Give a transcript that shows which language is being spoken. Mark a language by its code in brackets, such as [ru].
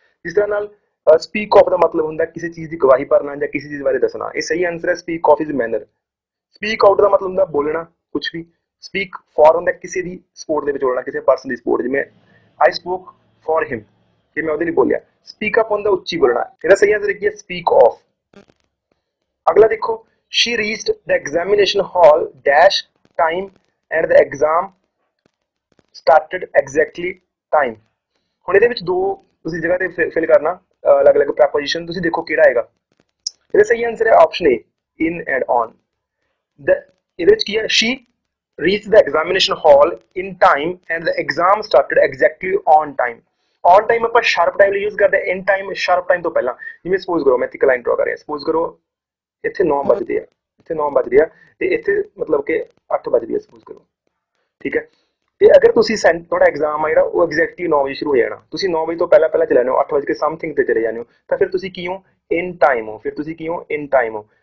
[pa] ਜਿਸ ਤਰ੍ਹਾਂ ਨਾਲ ਸਪੀਕ ਆਫ ਦਾ ਮਤਲਬ ਹੁੰਦਾ ਕਿਸੇ ਚੀਜ਼ ਦੀ ਗਵਾਹੀ ਭਰਨਾ ਜਾਂ ਕਿਸੇ ਚੀਜ਼ ਬਾਰੇ ਦੱਸਣਾ, ਇਹ ਸਹੀ ਆਨਸਰ ਹੈ speak of his manner. Speak out ਦਾ ਮਤਲਬ ਹੁੰਦਾ ਬੋਲਣਾ ਕੁਝ ਵੀ। ਸਪੀਕ ਫॉर ਹੁੰਦਾ ਕਿਸੇ ਦੀ ਸਪੋਰਟ ਦੇ ਵਿੱਚ ਬੋਲਣਾ, ਕਿਸੇ ਪਰਸਨ ਦੀ ਸਪੋਰਟ, ਜਿਵੇਂ [en] I spoke for him, [pa] ਕਿ ਮੈਂ ਉਹਦੇ ਲਈ ਬੋਲਿਆ। ਸਪੀਕ ਅਪ ਹੁੰਦਾ ਉੱਚੀ ਬੋਲਣਾ, ਇਹਦਾ ਸਹੀ ਆਨਸਰ ਕੀ ਹੈ, ਸਪੀਕ ਆਫ। ਅਗਲਾ ਦੇਖੋ, [en] she reached the examination hall dash time and the exam started exactly time। [pa] ਹੁਣ ਇਹਦੇ ਵਿੱਚ ਦੋ ਤੁਸੀਂ ਜਗ੍ਹਾ ਤੇ ਫਿਲ ਕਰਨਾ ਅਲੱਗ-ਅਲੱਗ ਪ੍ਰੈਪੋਜੀਸ਼ਨ, ਤੁਸੀਂ ਦੇਖੋ ਕਿਹੜਾ ਆਏਗਾ। ਇਹਦਾ ਸਹੀ ਆਨਸਰ ਹੈ option A, in and on. ਇਹਦੇ ਵਿੱਚ ਕੀ ਹੈ, she [en] reached the examination hall in time and the exam started exactly on time. [pa] on time ਆਪਾਂ sharp time ਲਈ use ਕਰਦੇ in time sharp time ਤੋਂ ਪਹਿਲਾਂ। ਜਿਵੇਂ suppose ਕਰੋ ਮੈਂ ਇੱਕ ਲਾਈਨ ਡਰਾ ਕਰ ਰਿਹਾ, suppose ਕਰੋ ਇੱਥੇ 9 ਵੱਜਦੇ ਆ, ਇੱਥੇ 9 ਵੱਜਦੇ ਆ ਤੇ ਇੱਥੇ ਮਤਲਬ ਕਿ 8 ਵੱਜਦੀ ਆ suppose ਕਰੋ, ਠੀਕ ਹੈ। ਤੇ ਅਗਰ ਤੁਸੀਂ ਤੁਹਾਡਾ ਐਗਜ਼ਾਮ ਆ ਜਿਹੜਾ ਉਹ ਐਗਜ਼ੈਕਟਲੀ 9 ਵਜੇ ਸ਼ੁਰੂ ਹੋ ਜਾਣਾ, ਤੁਸੀਂ 9 ਵਜੇ ਤੋਂ ਪਹਿਲਾਂ ਪਹਿਲਾਂ ਚਲੇ ਜਾਂਦੇ ਹੋ, 8 ਵਜੇ ਕੇ ਸਮਥਿੰਗ ਤੇ ਚਲੇ ਜਾਂਦੇ ਹੋ, ਤਾਂ ਫਿਰ ਤੁਸੀਂ ਕੀ ਹੋ ਇਨ ਟਾਈਮ ਹੋ, ਫਿਰ ਤੁਸੀਂ ਕੀ ਹੋ ਇਨ ਟਾਈਮ ਹੋ।